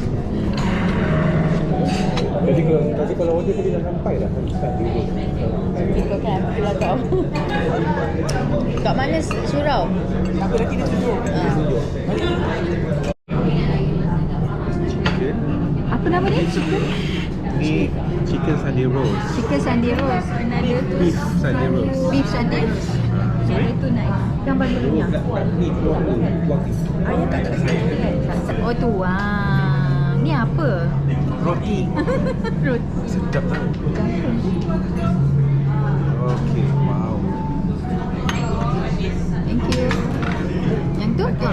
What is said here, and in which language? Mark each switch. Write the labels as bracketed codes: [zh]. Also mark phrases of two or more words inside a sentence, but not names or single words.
[ms] Jadi kalau order tadi dah sampai dah start dulu. Ikut kan, itulah kau. Kat mana surau? Aku nanti dia tunjuk. Chicken. Apa nama dia? Chicken? Ni [en] chicken sundae roast. Chicken sundae roast. [ms] Another tu [en] Beef sundae roast. beef sundae roast. Sorry? [ms] Itu naik. Yang paling minyak. Ni tuang tu. Tuang ni. Ayah tak tak saya. Oh tu. Ni apa? Roti. Roti. Sedap tau. Okay, wow. [en] Thank you. [ms] Yang tu? Tuang.